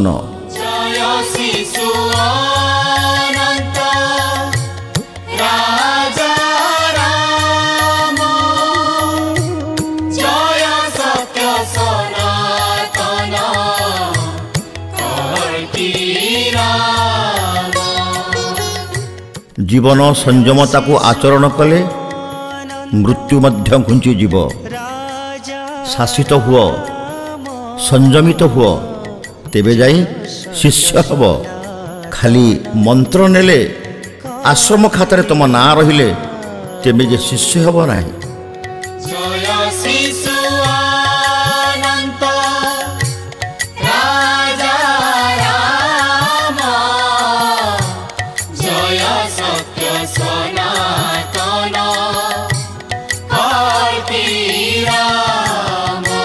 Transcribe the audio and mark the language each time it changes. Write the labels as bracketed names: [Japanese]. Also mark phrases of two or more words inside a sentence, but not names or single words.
[Odia] ଜୟ ଶିଶୁ ଅନନ୍ତ ରାଜା ରାମ, ଜୟ ସତ୍ୟ ସନାତନ କଳ୍କି ରାମ। ଜୀବନ ସଂଯମତା କୋ ଆଚରଣ କଲେ ମୃତ୍ୟୁ ମଧ୍ୟ ଘୁଞ୍ଚି ଯିବ। ଶାସିତ ହୁଅ, ସଂଯମିତ ହୁଅ, ତେବେ ଯାଇ ଶିଷ୍ୟ ହବ। ଖାଲି ମନ୍ତ୍ର ନେଲେ ଆଶ୍ରମ ଖାତାରେ ତୁମ ନାଁ ରହିଲେ ତେବେ ଯେ ଶିଷ୍ୟ ହେବ ନାହିଁ। ଜୟ ଶିଶୁ ଅନନ୍ତ ରାଜା ରାମ ଜୟ ସତ୍ୟ ସନାତନ କଳ୍କି ରାମ।